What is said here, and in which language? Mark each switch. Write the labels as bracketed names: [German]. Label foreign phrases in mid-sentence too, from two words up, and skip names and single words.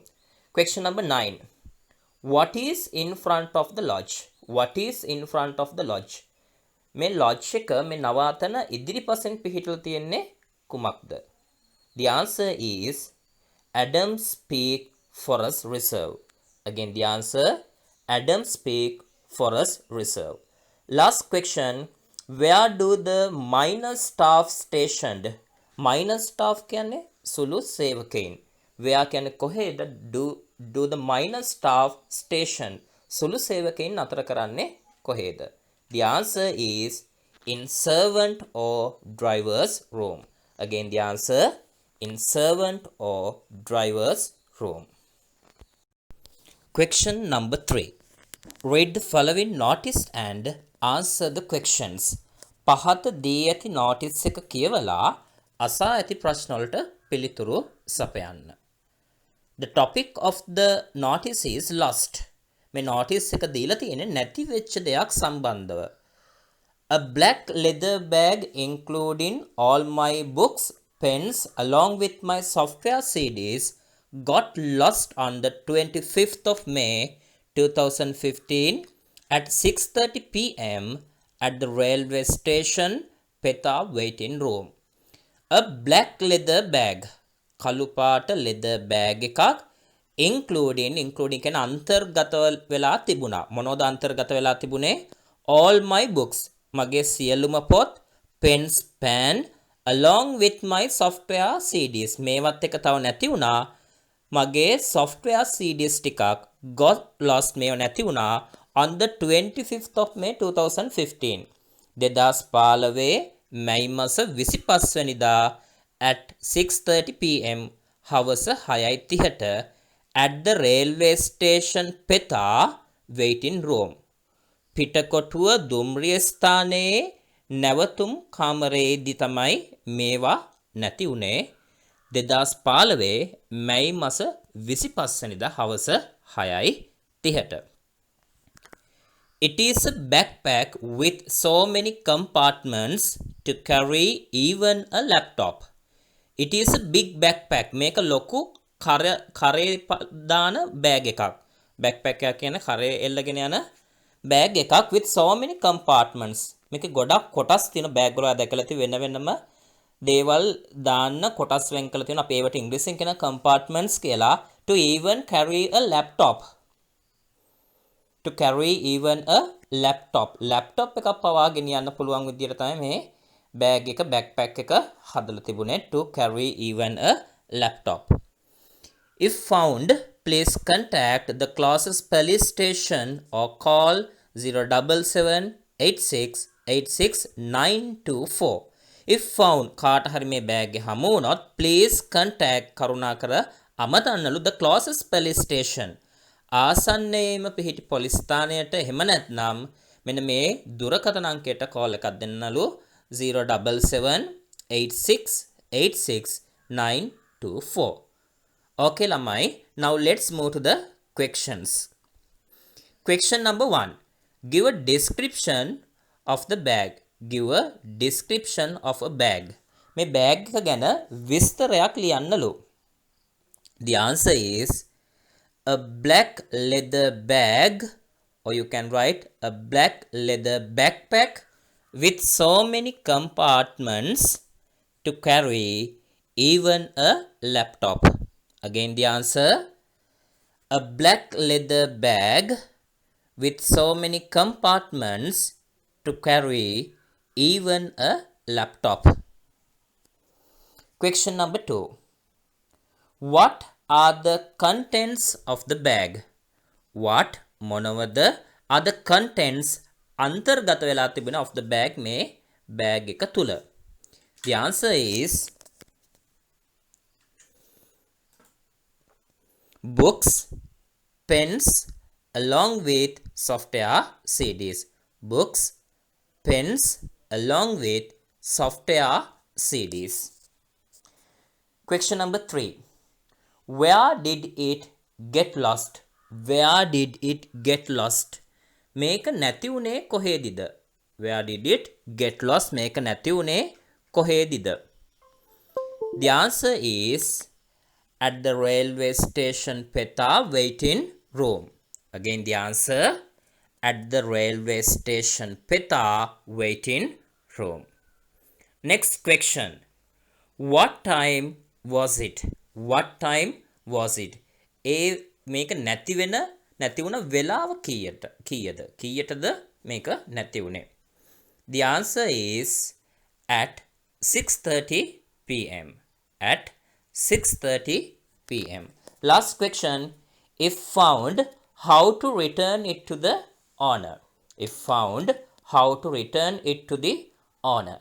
[English] Question number 9. What is in front of the lodge? What is in front of the lodge? [Sinhala] මේ lodge එක මේ නවාතන ඉදිරිපසින් පිහිටලා තියෙන්නේ කුමක්ද? [English] The answer is Adams Peak Forest Reserve. Again the answer, Adams Peak Forest Reserve. Last question, where do the minor staff stationed? Minor staff [Sinhala] කියන්නේ සුළු සේවකයින්. [English] Where [Sinhala] කියන්නේ කොහෙද [English] do the minor staff station? [Sinhala] සුළු සේවකයින් අතර කරන්නේ කොහෙද? [English] The answer is in servant or driver's room. Again the answer, in servant or driver's room. Question number 3. Read the following notice and answer the questions. [Sinhala] පහත දී ඇති notice එක කියවලා අසා ඇති ප්‍රශ්න වලට පිළිතුරු සපයන්න. [English] The topic of the notice is lost. [Sinhala] මේ notice එක දීලා තියෙන්නේ නැති වෙච්ච දෙයක් සම්බන්ධව. [English] A black leather bag including all my books, pens along with my software CDs got lost on the 25th of May 2015 at 6:30 p.m. at the railway station Petha waiting room. A black leather bag, [Sinhala] කළු පාට [English] leather bag [Sinhala] එකක්, including කියන අන්තර්ගත වෙලා තිබුණා. මොනවද අන්තර්ගත වෙලා තිබුණේ? [English] All my books, [Sinhala] මගේ සියලුම පොත්, [English] pens, pen, along with my software CDs. [Sinhala] මේවත් එක තව නැති වුණා. මගේ [English] software CDs [Sinhala] ටිකක් [English] got lost, [Sinhala] මේව නැති වුණා [English] on the 25th of May 2015. [Sinhala] 2015 මැයි මාස 25 වෙනිදා [English] at 6:30 pm [Sinhala] හවස 6:30ට [English] at the railway station Petha waiting room. [Sinhala] පිටකොටුව දුම්රිය ස්ථානයේ නැවතුම් කාමරයේදී තමයි මේවා නැති වුණේ. 2015 මැයි මාස 25 වෙනිදා හවස 6:30ට. [English] It is a backpack with so many compartments to carry even a laptop. It is a big backpack. [Sinhala] මේක ලොකු කරේ දාන බෑග් එකක්. backpack එක කියන්නේ කරේ එල්ලගෙන යන බෑග් එකක් [English] with so many compartments. [Sinhala] මේක ගොඩක් කොටස් තියෙන බෑග් වල දැකලා තියෙන වෙන වෙනම දේවල් දාන්න කොටස් වෙන් කරලා තියෙන. අපි ඒවට ඉංග්‍රීසියෙන් කියන compartments කියලා. [English] To even carry a laptop. To carry even a laptop. [Sinhala] laptop එකක් පවා ගෙනියන්න පුළුවන් විදියට තමයි මේ බෑග් එක backpack එක හදලා තිබුණේ. [English] To carry even a laptop. If found, please contact the closest police station or call 0778686 If found, [Sinhala] කාට හරි මේ බෑග් එක හමු වුණොත් [English] please contact [Sinhala] කරුණාකර අමතන්නලු [English] the closest police station. [Sinhala] ආසන්නයේම පිහිටි පොලිස් ස්ථානයට, එහෙම නැත්නම් මෙන්න මේ දුරකථන අංකයට කෝල් එකක් දෙන්නලු 0778686 Okay lamai, [English] now let's move to the questions. Question number 1. Give a description of the bag. Give a description of a bag. මේ bag එක ගැන විස්තරයක් ලියන්නලු. The answer is a black leather bag, or you can write a black leather backpack with so many compartments to carry even a laptop. Again the answer, a black leather bag with so many compartments to carry even a laptop. Question number 2. What are the contents of the bag? What මොනවද are the contents [Sinhala] අන්තර්ගත වෙලා තිබෙන [English] of the bag [Sinhala] මේ bag එක තුල? [English] The answer is books, pens along with software CDs. Books, pens along with software CDs. Question number 3. Where did it get lost? Where did it get lost? [Sinhala] මේක නැති උනේ කොහේදීද? [English] Where did it get lost? [Sinhala] මේක නැති උනේ කොහේදීද? [English] The answer is at the railway station Petha waiting room. Again the answer, at the railway station Petha waiting room. Next question. What time was it? What time was it? [Sinhala] මේක නැති වුණ වෙලාව කීයටද මේක නැති වුණේ? [English] The answer is at 6:30 p.m. At 6:30 p.m. Last question. If found, how to return it to the owner? If found, how to return it to the owner?